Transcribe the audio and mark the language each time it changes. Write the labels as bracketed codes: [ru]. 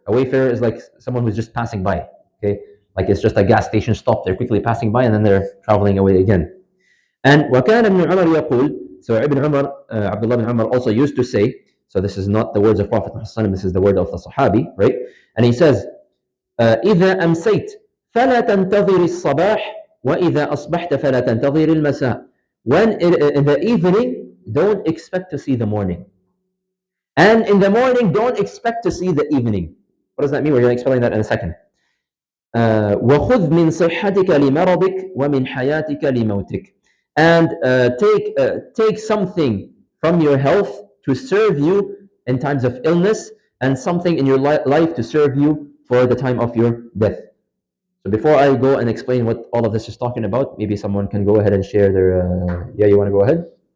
[en] A wayfarer is like someone who's just passing by. Okay, like it's just a gas station stop. They're quickly passing by and then they're traveling away again. And [ar] وكان ابن عمر يقول, [en] so Ibn Umar, Abdullah bin Umar also used to say, so this is not the words of Prophet Muhammad, this is the word of the Sahabi, right? And he says, [ar] إذا أمسيت فلا تنتظر الصباح وإذا أصبحت فلا تنتظر المساء. [en] When in the evening, don't expect to see the morning. And in the morning, don't expect to see the evening. What does that mean? We're going to explain that in a second. [ar] وخذ من صحتك لمرضك ومن حياتك لموتك. [en] And take something from your health to serve you in times of illness, and something in your life to serve you for the time of your death. So before I go and explain what all of this is talking about, maybe someone can go ahead and share their. Yeah, you want to go ahead?